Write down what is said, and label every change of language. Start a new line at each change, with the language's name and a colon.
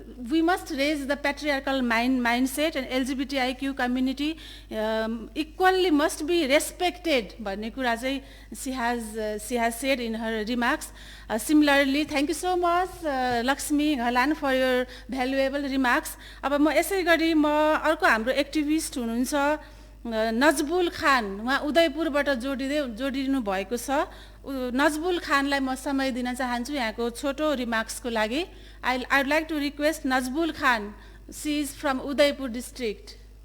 English: We must raise the patriarchal mindset, and LGBTIQ community equally must be respected. She has said in her remarks. Similarly, thank you so much, Lakshmi Ghalan, for your valuable remarks.
Nepali: अब म यसै गरी म अर्को हाम्रो activist हुनुहुन्छ नजबुल खान, उहाँ उदयपुरबाट जोडिनु भएको छ। नजबुल खानलाई म समय दिन चाहन्छु यहाँको छोटो रिमार्क्सको लागि।
English: I'd like to request Nazbul Khan. She is from Udaipur district.